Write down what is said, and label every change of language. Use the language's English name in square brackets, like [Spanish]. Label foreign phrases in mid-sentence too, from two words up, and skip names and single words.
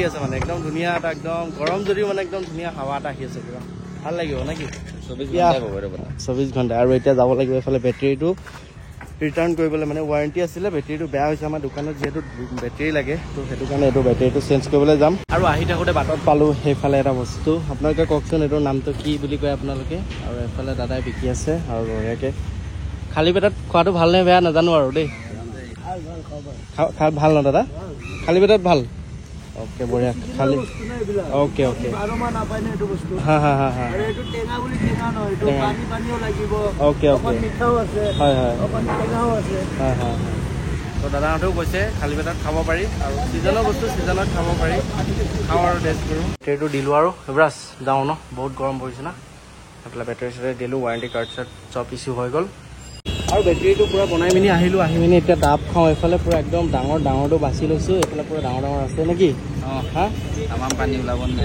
[Assamese] আছে মানে একদম ধুনীয়া এটা একদম গৰম যদিও মানে একদম ধুনীয়া হাৱা এটা আহি আছে কিবা ভাল লাগিব নেকি 24 ঘণ্টা আৰু এতিয়া যাব লাগিব এইফালে বেটেৰীটো ৰিটাৰ্ণ কৰিবলৈ মানে ৱাৰেণ্টি আছিলে বেটেৰীটো বেয়া হৈছে আমাৰ দোকানত যিহেতু বেটেৰী লাগে তো সেইটো কাৰণে এইটো বেটেৰীটো চেঞ্জ কৰিবলৈ যাম আৰু আহি থাকোঁতে বাটত পালোঁ সেইফালে এটা বস্তু আপোনালোকে কওকচোন এইটোৰ নামটো কি বুলি কয় আপোনালোকে আৰু এইফালে দাদাই বিকি আছে আৰু বঢ়িয়াকৈ খালী পেটত খোৱাটো ভাল নে বেয়া নাজানো আৰু দেই ভাল ন দাদা খালী পেটত ভাল [Hindi] ओके बढ़िया खाली [Assamese] ओके ओके हाँ हाँ हाँ हाँ ओके ओके हाँ हाँ हाँ हाँ तो দাদাহঁতেও কৈছে খালী পেটত খাব পাৰি আৰু ছিজনৰ বস্তু ছিজনত খাব পাৰি খাওঁ আৰু টেষ্ট কৰোঁ বেটেৰীটো দিলোঁ আৰু ব্ৰাছ যাওঁ ন বহুত গৰম পৰিছে না এইফালে বেটেৰী চেটেৰী দিলোঁ ৱাৰেণ্টি কাৰ্ড চাৰ্ড চব ইছ্যু হৈ গ'ল আৰু বেটেৰীটো পূৰা বনাই পিনি আহিলোঁ আহি পিনি এতিয়া ডাব খাওঁ এইফালে পূৰা একদম ডাঙৰটো বাছি লৈছোঁ এইফালে পূৰা ডাঙৰ আছে নেকি অঁ হা আমাৰ পানী ওলাব